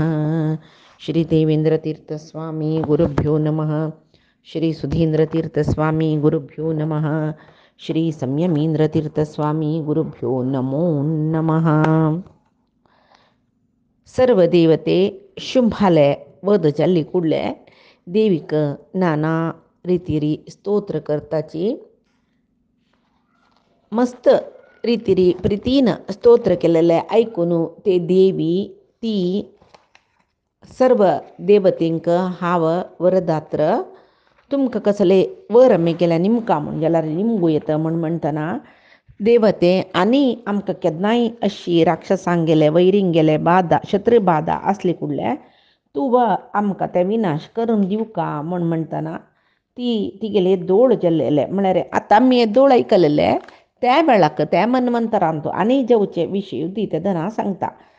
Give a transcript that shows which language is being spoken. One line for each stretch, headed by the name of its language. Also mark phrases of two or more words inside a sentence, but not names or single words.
Sanskrit: श्री देवेंद्रतीर्थस्वामी गुरुभ्यो नमः। श्री सुधींद्रतीर्थस्वामी गुरुभ्यो नमः। श्री संयमींद्रतीर्थस्वामी गुरुभ्यो नमो नमः.
Konkani: सर्व देवते शुंभाले वध जाल्ली कुडले देवीक नाना रितीरी स्तोत्र करताची मस्त रितीरी प्रितीन स्तोत्र केलेले ऐकून ते देवी ती सर्व देवतेंक हाव वरदात्र तुमकां कसले वर आमी केल्या निमका म्हण जाल्यार निमगू येता म्हणटना देवते आनी आमकां केन्नाय अशी राक्षसांक गेले वैरींक गेले बाधा शत्रू बाधा आसली कुडले तूं आमकां ते विनाश करून दिवका म्हणटना तिगेले दोळ जाल्लेले म्हळ्यार आतां आमी हे दोळ आयकलेले त्या वेळाक त्या मन्वंतरांतू आनी जेवचे विशीं दितधना सांगता.